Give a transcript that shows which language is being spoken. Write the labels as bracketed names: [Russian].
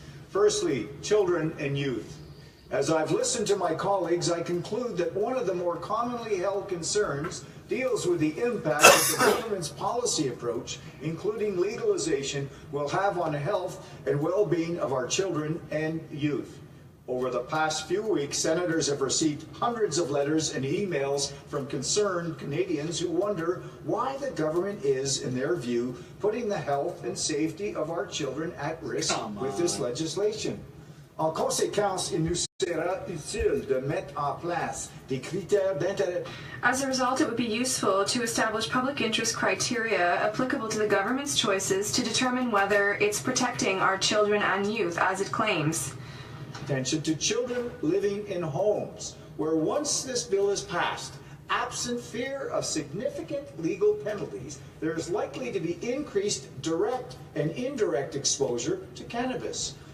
[English] Firstly, children and youth. As I've listened to my colleagues, I conclude that one of the more commonly held concerns deals with the impact that the government's policy approach, including legalization, will have on the health and well-being of our children and youth. Over the past few weeks, senators have received hundreds of letters and emails from concerned Canadians who wonder why the government is, in their view, putting the health and safety of our children at risk with this legislation. [French] En conséquence, il nous sera utile de mettre en place des critères d'intérêt. [English] As a result, it would be useful to establish public interest criteria applicable to the government's choices to determine whether it's protecting our children and youth as it claims. Attention to children living in homes where once this bill is passed, absent fear of significant legal penalties, there is likely to be increased direct and indirect exposure to cannabis.